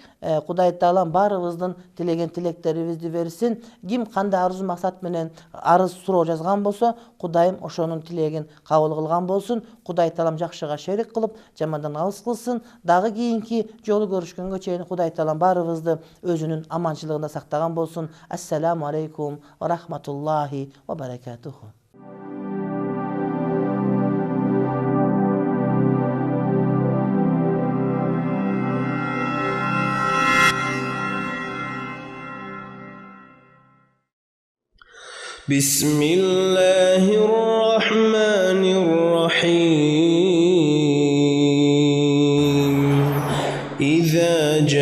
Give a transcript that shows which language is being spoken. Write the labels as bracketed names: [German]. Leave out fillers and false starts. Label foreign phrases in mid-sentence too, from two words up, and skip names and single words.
[Kyrgyz] Кудай Таалам баарыбыздын тилеген тилектерибизди берсин. Ким кандай арзу максат менен арыз суроо жазган болсо, Кудайым ошонун тилегин кабыл кылган болсун. Кудай Таалам жакшыга шерик кылып, жамандан алыс кылсын. Дагы кийинки жолу көрүшкөнгө чейин Кудай Таалам баарыбызды өзүнүн аманчылыгында сактаган болсун. [Arabic] السلام عليكم ورحمة الله وبركاته. بسم الله الرحمن الرحيم إذا